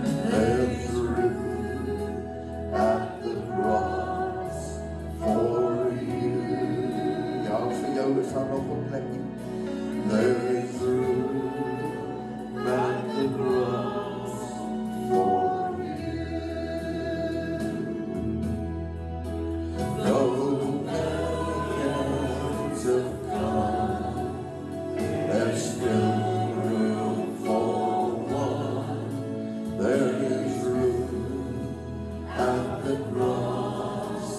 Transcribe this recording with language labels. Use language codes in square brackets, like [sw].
[en] There's room at the cross for you. [af] Ja, vir jou is daar nog 'n plekkie. [en] There is room at the cross for you. Though millions have come, there's still room for one. There is room at the cross